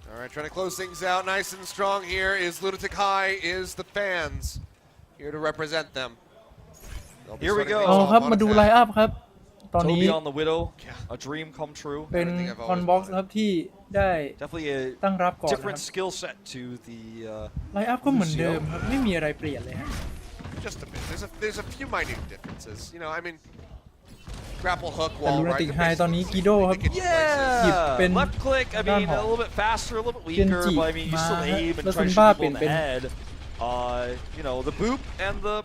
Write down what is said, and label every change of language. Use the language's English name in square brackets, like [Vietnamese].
[English] Trying to close things out nice and strong here is Lunatic High, is the fans here to represent them. Here we go. [Thai] เอาครับมาดูไลน์อัพครับตอนนี้ [English] Toby on the Widow, a dream come true. [Thai] เป็นคอนบ็อกซ์ครับที่ได้ตั้งรับก่อน [English] different skill set to the [Thai] ไลน์อัพก็เหมือนเดิมครับไม่มีอะไรเปลี่ยนเลยฮะ [English] Just a bit. There's a few minute differences. You know, I mean, grapple hook [Thai] แต่ [English] wall [Thai] ลูนา [English] right. [Thai] ติกไฮตอนนี้กีโดครับ [English] Yeah, left click. I mean, a little bit faster, a little bit weaker, but I mean, you still aim and try to shoot people in the head. You know, the boop and the